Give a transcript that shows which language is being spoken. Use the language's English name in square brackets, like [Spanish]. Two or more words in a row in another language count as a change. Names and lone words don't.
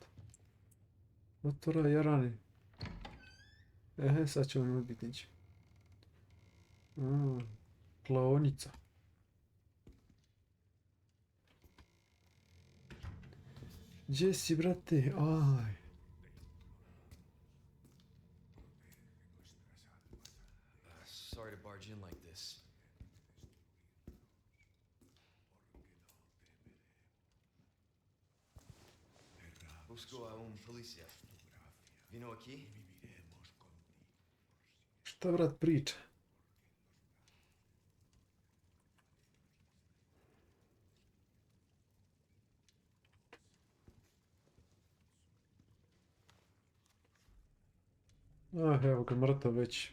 [Bosnian] Otvora jarani. Sad ćemo imati bitniće. Klaonica. Gdje si, brate? Aj. [English] Sorry to barge in like this. [Spanish] Busco a un policía. Vino aquí? [Bosnian] Šta brat priča? Evo ga, mrtav već.